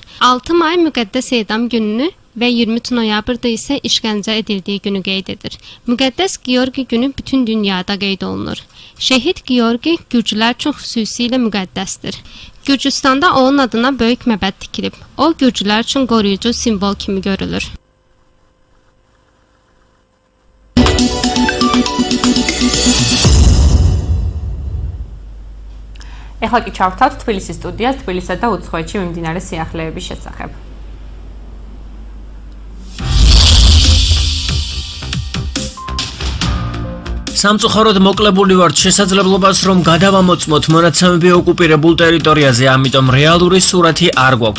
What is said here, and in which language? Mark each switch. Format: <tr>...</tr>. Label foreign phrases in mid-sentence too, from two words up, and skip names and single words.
<az>6 may Müqəddəs edam gününü və 20 noyabrda isə işgəncə edildiyi günü qeyd edir. Müqəddəs Georgi günü bütün dünyada qeyd olunur. Şəhid Georgi Gürcülər üçün xüsusilə müqəddəsdir. Gürcüstanda onun adına böyük məbəd tikilib. O, Gürcülər üçün qoruyucu simvol kimi görülür.</az> <ka>ეხლა კი ჩავთავთ თბილისის სტუდიას, თბილისსა და უცხოეთში მიმდინარე სიახლეების შესახებ. სამწუხაროდ მოკლებული ვართ შესაძლებლობას, რომ გადავამოწმოთ მონაცემები ოკუპირებულ ტერიტორიაზე, ამიტომ რეალური სურათი არ გვაქვს.</ka>